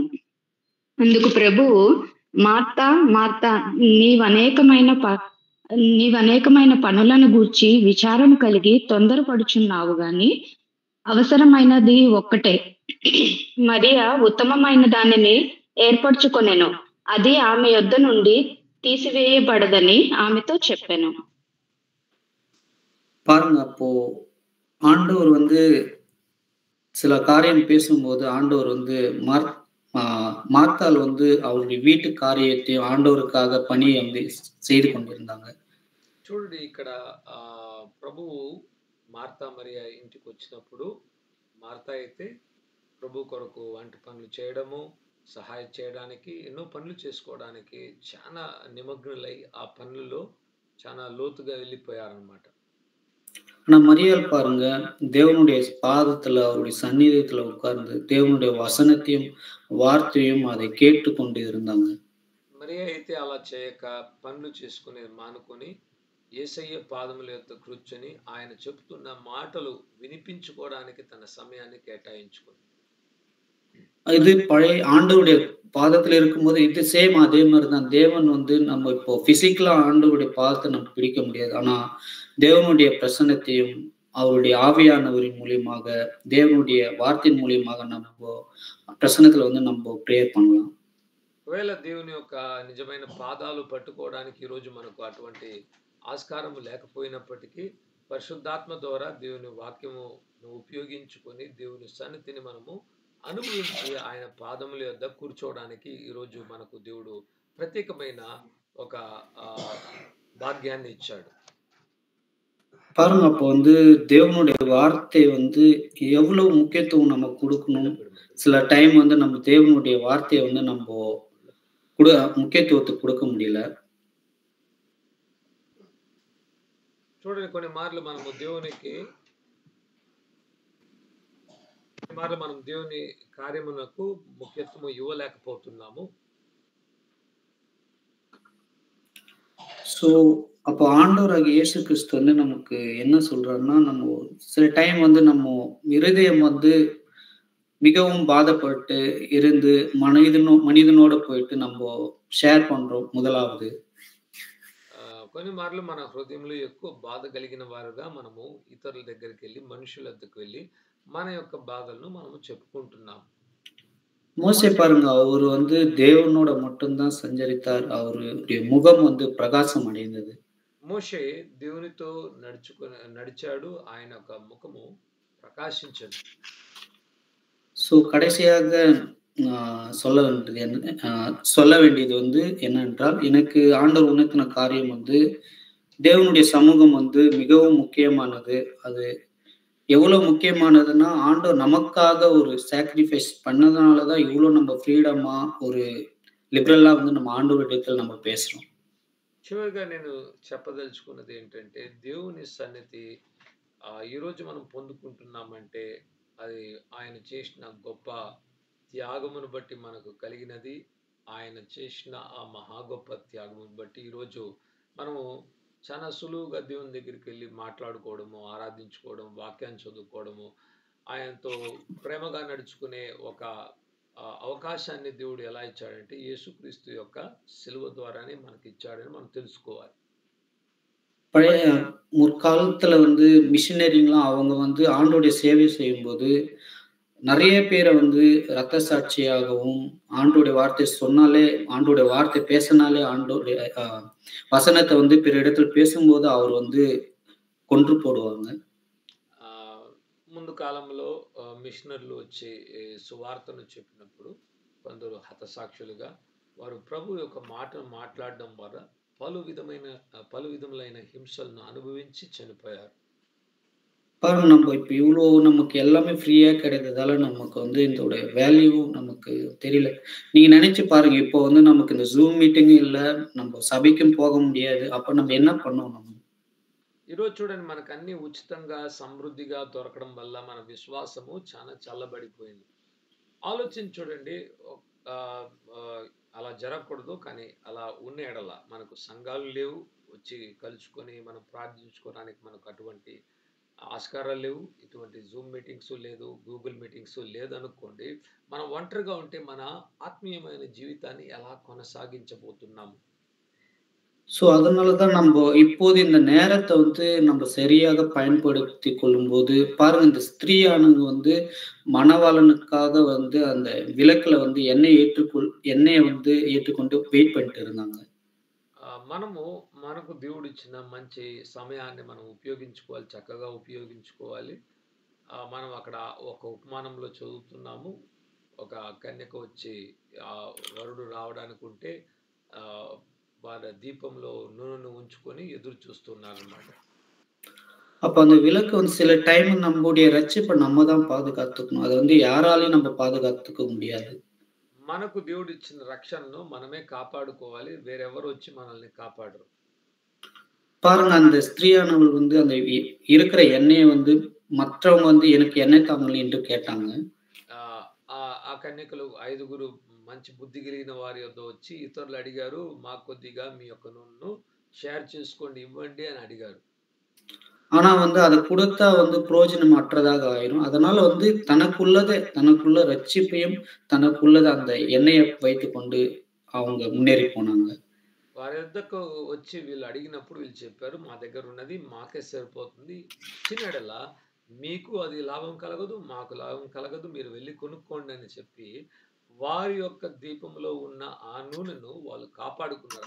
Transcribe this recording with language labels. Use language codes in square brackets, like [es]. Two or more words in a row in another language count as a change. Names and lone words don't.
[te] అందుకు ప్రభువు, మార్తా, మార్తా, నీవనేకమైన పనులను గూర్చి విచారణ కలిగి తొందరపడుచున్నావు గాని అవసరమైనది ఒక్కటే. మరియా ఉత్తమమైన దానిని ఏర్పరచుకొనెను. అది ఆమె యొద్ద నుండి తీసివేయబడదని ఆమెతో చెప్పాను. [ta] பாருங்க, அப்போ ஆண்டவர் வந்து சில காரியம் பேசும்போது ஆண்டவர் வந்து மார்த்தாள் வந்து அவருடைய வீட்டு காரியத்தையும் ஆண்டவருக்காக పని வந்து செய்து கொண்டிருந்தாங்க. [te] చూడండి, ఇక్కడ ప్రభువు మార్తా మరియా ఇంటికి వచ్చినప్పుడు మార్తా అయితే ప్రభు కొరకు వంటి పనులు చేయడము, సహాయం చేయడానికి, ఎన్నో పనులు చేసుకోవడానికి చాలా నిమగ్నులై ఆ పనులలో చాలా లోతుగా వెళ్ళిపోయారనమాట. [ta] ஆனா மரியாள் பாருங்க, தேவனுடைய பாதத்துல அவருடைய சந்நிதியத்துல உட்கார்ந்து தேவனுடைய வசனத்தையும் வார்த்தையும் அதை கேட்டு கொண்டு இருந்தாங்க. [te] మరియా అయితే అలా చేయక పనులు చేసుకునేది మానుకొని యేసయ్య పాదముల యొద్ద కూర్చొని ఆయన చెప్తున్న మాటలు వినిపించుకోవడానికి తన సమయాన్ని కేటాయించుకుంది. [ta] இது பழைய ஆண்டவருடைய பாதத்துல இருக்கும்போது இது சேம் அதே மாதிரிதான். தேவன் வந்து நம்ம இப்போ பிசிக்கலா ஆண்டவருடைய பாதத்தை நம்ம பிடிக்க முடியாது. ஆனா தேவனுடைய பிரசன்னத்தையும் அவருடைய ஆவியானவரின் மூலியமாக, தேவனுடைய வார்த்தையின் மூலியமாக நம்ம பிரசன்னத்துல வந்து நம்ம ப்ரேயர் பண்ணலாம். [te] ఒకవేళ దేవుని యొక్క నిజమైన పాదాలు పట్టుకోవడానికి ఈరోజు మనకు అటువంటి ఆస్కారం లేకపోయినప్పటికీ పరిశుద్ధాత్మ ద్వారా దేవుని వాక్యము ఉపయోగించుకొని దేవుని సన్నిధిని మనము అనుభవించి ఆయన పాదముల యొద్ద కూర్చోవడానికి ఈరోజు మనకు దేవుడు ప్రత్యేకమైన ఒక భాగ్యాన్ని ఇచ్చాడు. [ta] பாருங்க, அப்போ வந்து தேவனுடைய வார்த்தை வந்து எவ்வளவு முக்கியத்துவம் நம்ம குடுக்கணும். சில டைம் வந்து நம்ம தேவனுடைய வார்த்தைய வந்து நம்போ முக்கியத்துவத்த குடுக்க முடியல. [te] చూడండి కొన్ని మార్లు మనము దేవుని కార్యమునకు ముఖ్యత్వము ఇవ్వలేకపోతున్నాము. [ta] ஸோ, அப்போ ஆண்டவராகிய இயேசு கிறிஸ்து வந்து நமக்கு என்ன சொல்றாருன்னா, நம்ம சில டைம் வந்து நம்ம இருதயம் வந்து மிகவும் பாதப்பட்டு இருந்து மனிதனோட போயிட்டு நம்போ షేర్ பண்றோம் முதலாவது. [te] కొన్ని మార్లు మన హృదయంలో ఎక్కువ బాధ కలిగిన వారుగా మనము ఇతరుల దగ్గరికి వెళ్ళి, మనుషుల వద్దకు వెళ్ళి మన యొక్క బాధలను మనము చెప్పుకుంటున్నాం. [ta] மோசே பாருங்க, அவரு வந்து தேவனோட மட்டும் தான் சஞ்சரித்தார். அவருடைய முகம் வந்து பிரகாசம் அடைந்தது. [te] మోషే దేవునితో నడిచాడు, ఆయన యొక్క ముఖము ప్రకాశించదు. [ta] ஸோ கடைசியாக சொல்ல வேண்டியது வந்து என்னென்றால், எனக்கு ஆண்டவர் உணர்த்தின காரியம் வந்து தேவனுடைய சமூகம் வந்து மிகவும் முக்கியமானது. அது எவ்வளவு முக்கியமானதுன்னா, ஆண்டவர் நமக்காக ஒரு சாக்ரிஃபைஸ் பண்ணதுனால தான் இவ்வளோ நம்ம ஃப்ரீடமா ஒரு லிபரலா வந்து நம்ம ஆண்டவரிடத்தில் நம்ம பேசுறோம். [te] చివరిగా నేను చెప్పదలుచుకున్నది ఏంటంటే, దేవుని సన్నిధి ఈరోజు మనం పొందుకుంటున్నామంటే అది ఆయన చేసిన గొప్ప త్యాగమును బట్టి మనకు కలిగినది. ఆయన చేసిన ఆ మహా గొప్ప త్యాగమును బట్టి ఈరోజు మనము చాలా సులువుగా దేవుని దగ్గరికి వెళ్ళి మాట్లాడుకోవడము, ఆరాధించుకోవడం, వాక్యాన్ని చదువుకోవడము, ఆయనతో ప్రేమగా నడుచుకునే ఒక అవకాశాన్ని దేవుడు ఎలా ఇచ్చాడంటే యేసుక్రీస్తు యొక్క సిలువ ద్వారానే మనకి ఇచ్చాడని మనం తెలుసుకోవాలి. [ta] பழைய முற்காலத்துல வந்து மிஷினரிங்கலாம் அவங்க வந்து ஆண்டோடைய சேவை செய்யும்போது நிறைய பேரை வந்து ரத்த சாட்சியாகவும், ஆண்டோடைய வார்த்தை சொன்னாலே, ஆண்டோடைய வார்த்தை பேசினாலே, ஆண்டோடைய வசனத்தை வந்து பிற இடத்துல பேசும்போது அவர் வந்து கொன்று போடுவாங்க. [te] ముందు కాలంలో మిషనర్లు వచ్చి సువార్తను చెప్పినప్పుడు కొందరు హతసాక్షులుగా వారు ప్రభు యొక్క మాటను మాట్లాడడం ద్వారా పలు విధములైన హింసలను అనుభవించి చనిపోయారు. [ta] பாருங்க, நம்ம இப்ப இவ்வளோ நமக்கு எல்லாமே ஃப்ரீயா கிடைத்ததால நமக்கு வந்து இதோட வேல்யூ நமக்கு தெரியல. நீங்க நினைச்சு பாருங்க, இப்போ வந்து நமக்கு இந்த ஜூம் மீட்டிங் இல்ல, நம்ம சபைக்கும் போக முடியாது. அப்ப நம்ம என்ன பண்ணோம்? நம்ம [te] ఈరోజు చూడండి, మనకు అన్ని ఉచితంగా సమృద్ధిగా దొరకడం వల్ల మన విశ్వాసము చాలా చల్లబడిపోయింది. ఆలోచించి చూడండి, అలా జరగకూడదు. కానీ అలా ఉన్న ఎడల మనకు సంఘాలు లేవు, వచ్చి కలుసుకొని మనం ప్రార్థించుకోవడానికి మనకు అటువంటి ఆస్కారాలు లేవు, ఇటువంటి జూమ్ మీటింగ్స్ లేదు, గూగుల్ మీటింగ్స్ లేదనుకోండి, మనం ఒంటరిగా ఉంటే మన ఆత్మీయమైన జీవితాన్ని ఎలా కొనసాగించబోతున్నాము? [ta] ஸோ அதனால தான் நம்ம இப்போது இந்த நேரத்தை வந்து நம்ம சரியாக பயன்படுத்தி கொள்ளும்போது, பாருங்க, இந்த ஸ்திரீயானவங்க வந்து மணவாளனுக்காக வந்து அந்த விளக்குல வந்து எண்ணெயை வந்து ஏற்றுக்கொண்டு வெயிட் பண்ணிட்டு இருந்தாங்க. [te] మనకు దేవుడు ఇచ్చిన మంచి సమయాన్ని మనం ఉపయోగించుకోవాలి, చక్కగా ఉపయోగించుకోవాలి. మనం అక్కడ ఒక ఉపమానంలో చదువుతున్నాము, ఒక కన్యక వచ్చి వరుడు రావడానికి ఉంటే వారి దీపంలో నూనెను ఉంచుకొని ఎదురు చూస్తున్నారు అన్నమాట. [ta] அப்ப அந்த விளக்கு வந்து சில டைம் நம்முடைய ரட்சிப்பை நம்ம தான் பாதுகாத்துக்கணும். அதை வந்து யாராலையும் நம்ம பாதுகாத்துக்க முடியாது. [te] మనకు దేవుడు ఇచ్చిన రక్షణను మనమే కాపాడుకోవాలి, వేరెవరు వచ్చి మనల్ని కాపాడరు. [ta] பாருங்க, அந்த ஸ்திரீயானவள் வந்து அந்த இருக்கிற எண்ணெயை வந்து மற்றவங்க வந்து எனக்கு எண்ணெய் தாங்களே என்று கேட்டாங்க. [te] ఆ కన్యకలు 5 మంచి బుద్ధి కలిగిన వారి వద్ద వచ్చి ఇతరులు అడిగారు, మాకు కొద్దిగా మీ యొక్క నూనెను షేర్ చేసుకోండి, ఇవ్వండి అని అడిగారు. [ta] ஆனா வந்து அதை கொடுத்தா வந்து பிரயோஜனம் அற்றதாக ஆயிரும். அதனால வந்து தனக்குள்ள ரட்சிப்பையும் தனக்குள்ளது அந்த எண்ணெயை வைத்துக் கொண்டு அவங்க முன்னேறி போனாங்க. [te] వారి వద్దకు వచ్చి వీళ్ళు అడిగినప్పుడు వీళ్ళు చెప్పారు, మా దగ్గర ఉన్నది మాకే సరిపోతుంది, చిన్నడలా మీకు అది లాభం కలగదు, మాకు లాభం కలగదు, మీరు వెళ్ళి కొనుక్కోండి అని చెప్పి వారి యొక్క దీపంలో ఉన్న ఆ నూనెను వాళ్ళు కాపాడుకున్నారు.